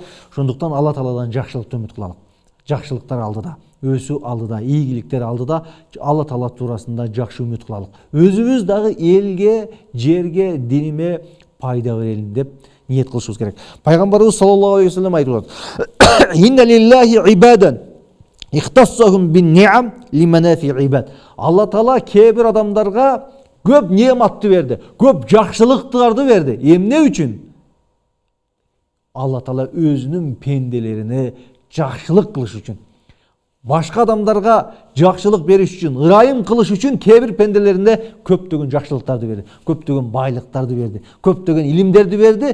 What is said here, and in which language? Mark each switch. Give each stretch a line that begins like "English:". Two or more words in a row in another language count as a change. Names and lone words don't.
Kyrgyz: Ошондуктан Алла Тааладан жакшылыкты үмүт кылалык. Жакшылыктар алдыда, өсүү алдыда, ийгиликтер алдыда, Алла Таала туурасында жакшы үмүт кылалык. Өзүбүз дагы элге, жерге, диниме пайда берелим деп ниет кылышыбыз керек. Пайгамбарыбыз
Arabic: صلى الله عليه وسلم
Kyrgyz: айтып атат:
Arabic: "إن لله عبادا اختصهم بالنعم لمنافع العباد."
Kyrgyz: Алла Таала кээ бир адамдарга көп неаматты берди, көп жакшылыктарды берди. Эмне үчүн? Алла Таала өзүнүн пенделерине жакшылык кылыш үчүн. Башка адамдарга жакшылык бериш үчүн, ырайым кылыш үчүн кээ бир пенделерине көптөгөн жакшылыктарды берди, көптөгөн байлыктарды берди, көптөгөн илимдерди берди.